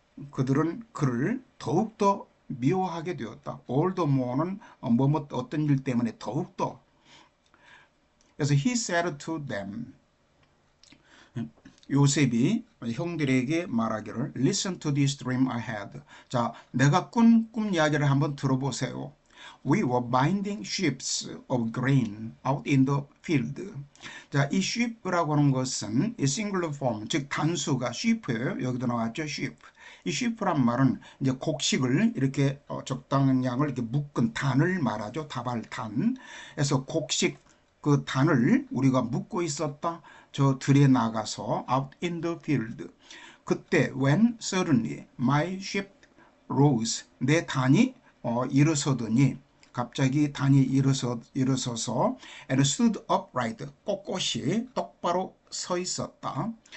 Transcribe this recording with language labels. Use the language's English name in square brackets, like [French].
[Korean] 그들은 그를 더욱더 미워하게 되었다. [English] all the more [Korean] 는 어떤 일 때문에 더욱더. 그래서 [English] he said to them [Korean] 요셉이 형들에게 말하기를 [English] Listen to this dream I had. [Korean] 자, 내가 꿈 이야기를 한번 들어보세요. [English] We were binding sheaves of grain out in the field. [Korean] 자, 이 sheep라고 하는 것은 이 singular form, 즉 단수가 sheep예요. 여기도 나왔죠, sheep. 이 sheep란 말은 이제 곡식을 이렇게 적당한 양을 이렇게 묶은 단을 말하죠. 다발단. 그래서 곡식 그 단을 우리가 묶고 있었다. 저 들에 나가서 [English] out in the field. [Korean] 그때 [English] when suddenly my sheep rose. [Korean] 내 단이 일어서더니 갑자기 단이 일어서서 [English] and stood upright. [Korean] 꼿꼿이 똑바로 서 있었다.